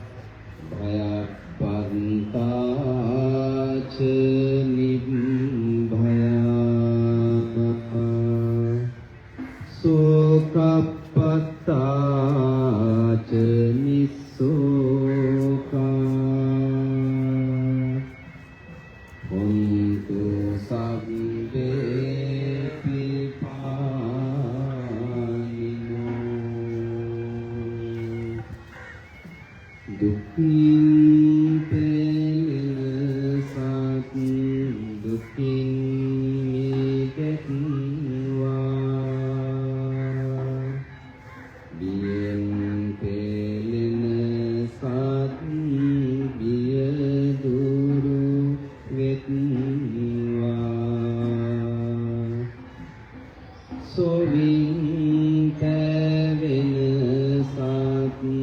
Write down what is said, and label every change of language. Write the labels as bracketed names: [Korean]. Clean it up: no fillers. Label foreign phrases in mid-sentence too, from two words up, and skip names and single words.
[Pali] භයපත්තාච නිභයා සෝකප්පත්තාච නිස්සෝකා හොන්තු සබ්බේ [Sinhala] පිපානිනෝ දුක්ඛින් පෙලසත් දුක්ඛින් මිදෙත්වා බියෙන් පෙලෙන සත් බිය දුරු වෙත්වා සොවින් තැවෙන සත්